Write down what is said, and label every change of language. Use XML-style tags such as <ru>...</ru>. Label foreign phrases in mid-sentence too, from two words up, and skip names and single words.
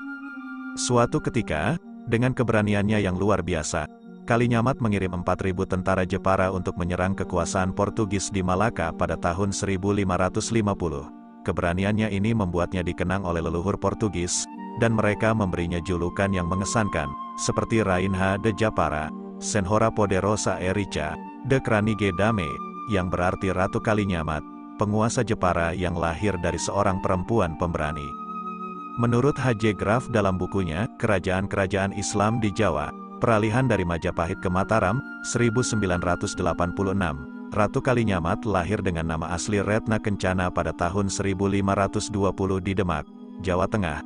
<id>Suatu ketika, dengan keberaniannya yang luar biasa, Kalinyamat mengirim 4.000 tentara Jepara untuk menyerang kekuasaan Portugis di Malaka pada tahun 1550. Keberaniannya ini membuatnya dikenang oleh leluhur Portugis, dan mereka memberinya julukan yang mengesankan, seperti</id> <pt>Rainha de Japara, Senhora Poderosa e Rica,</pt> <nl>de Kranige Dame,</nl> <id>yang berarti Ratu Kalinyamat, penguasa Jepara yang lahir dari seorang perempuan pemberani. Menurut H.J. Graf dalam bukunya, Kerajaan-Kerajaan Islam di Jawa, Peralihan dari Majapahit ke Mataram, 1986, Ratu Kalinyamat lahir dengan nama asli Retna Kencana pada tahun 1520 di Demak, Jawa Tengah.</id>